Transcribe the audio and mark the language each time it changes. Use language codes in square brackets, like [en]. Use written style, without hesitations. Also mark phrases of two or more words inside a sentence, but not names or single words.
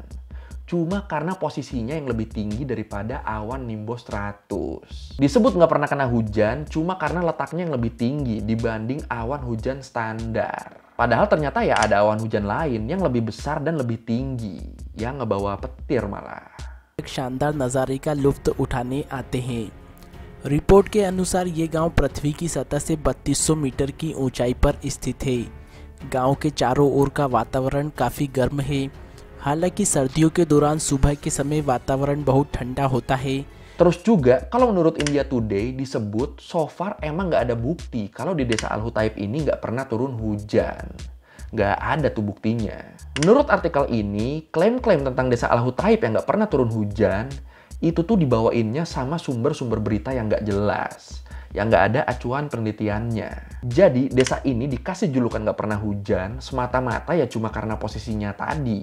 [id] Cuma karena posisinya yang lebih tinggi daripada awan nimbostratus. Disebut nggak pernah kena hujan cuma karena letaknya yang lebih tinggi dibanding awan hujan standar. Padahal ternyata ya ada awan hujan lain yang lebih besar dan lebih tinggi, yang ngebawa petir malah. [hi] एक शानदार नज़ारे का लुत्फ उठाने आते हैं। रिपोर्ट के अनुसार ये गांव पृथ्वी की सतह से 3200 मीटर की ऊंचाई पर स्थित है। गांव के चारों ओर का वातावरण काफ़ी गर्म है। हालांकि सर्दियों के दौरान सुबह के समय वातावरण बहुत ठंडा होता है। [id] Terus juga, kalau menurut India Today disebut, [en] so far [id] emang nggak ada bukti kalau di desa Al-Hutaib ini nggak pernah turun hujan. Nggak ada tuh buktinya. Menurut artikel ini, klaim-klaim tentang desa Al-Hutaib yang nggak pernah turun hujan, itu tuh dibawainnya sama sumber-sumber berita yang nggak jelas. Yang nggak ada acuan penelitiannya. Jadi, desa ini dikasih julukan nggak pernah hujan, semata-mata ya cuma karena posisinya tadi.